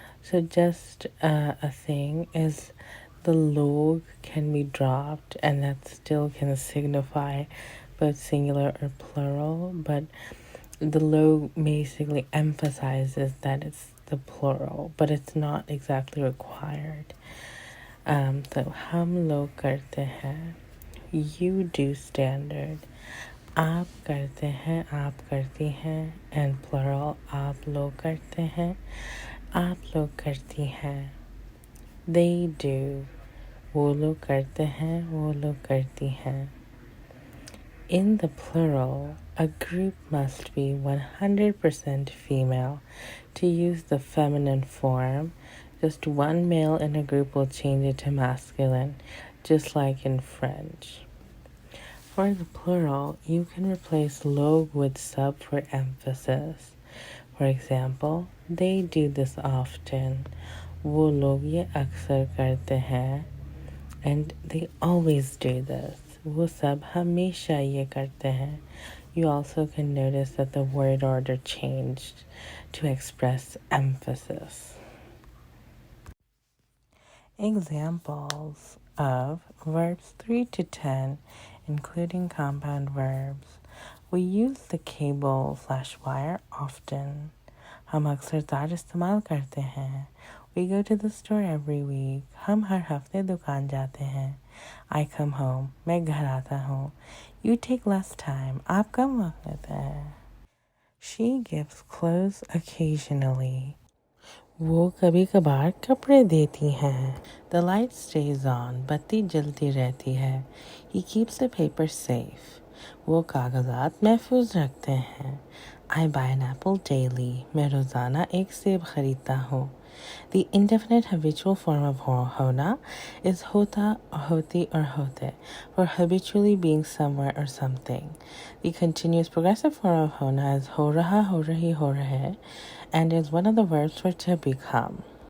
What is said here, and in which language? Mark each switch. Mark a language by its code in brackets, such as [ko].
[en] So just a thing is the log can be dropped and that still can signify both singular or plural, but the log basically emphasizes that it's the plural, but it's not exactly required. [hi] So हम लोग करते हैं. [en] You do standard. [hi] आप करते हैं, आप करती हैं, [en] and plural, [hi] आप लोग करते हैं, आप लोग करती हैं. [en] They do. [hi] वो लोग करते हैं, वो लोग करती हैं. [en] In the plural, a group must be 100% female. To use the feminine form, just one male in a group will change it to masculine, just like in French. For the plural, you can replace log with sub for emphasis. For example, they do this often. [hi] वो लोग ये अक्सर करते हैं. [en] And they always do this. [hi] वो सब हमेशा ये करते हैं. [en] You also can notice that the word order changed to express emphasis. Examples of verbs 3 to 10, including compound verbs. We use the cable/wire often. [hi] हम अक्सर तार इस्तेमाल करते हैं. [en] We go to the store every week. [hi] हम हर हफ्ते दुकान जाते हैं. [en] I come home. [hi] मैं घर आता हूँ. [en] You take less time. [hi] आप कम वक्त लेते हैं. [en] She gives clothes occasionally. [hi] वो कभी कभार कपड़े देती हैं. [en] The light stays on. [hi] बत्ती जलती रहती है. [en] He keeps the paper safe. [hi] वो कागजात महफूज रखते हैं. [en] I buy an apple daily. [hi] मैं रोज़ाना एक सेब खरीदता हूँ. [en] The indefinite habitual form of hona is hota, hoti, or hote, for habitually being somewhere or something. The continuous progressive form of hona is ho raha, ho rahi, ho rahe, and is one of the verbs for to become.